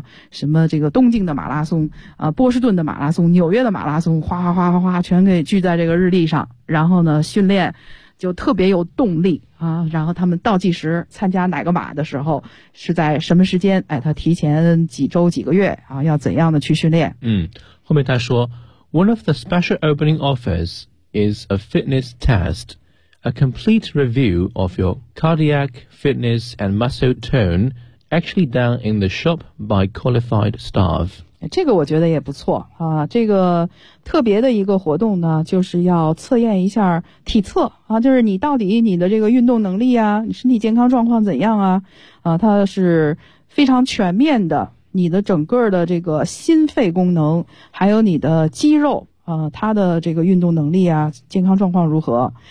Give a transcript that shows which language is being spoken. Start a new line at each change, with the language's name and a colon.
Chinese: 什么这个东京的马拉松波士顿的马拉松、纽约的马拉松，哗哗哗哗哗，全给聚在这个日历上，然后呢训练就特别有动力然后他们倒计时参加哪个马的时候是在什么时间，他提前几周几个月要怎样的去训练。后面他说
English: One of the special opening offers is a fitness test, a complete review of your cardiac fitness and muscle tone actually done in the shop by qualified staff.
Chinese: 这个我觉得也不错这个特别的一个活动呢，就是要测验一下体测就是你到底你的这个运动能力啊，你身体健康状况怎样它是非常全面的，你的整个的这个心肺功能，还有你的肌肉它的这个运动能力啊，健康状况如何。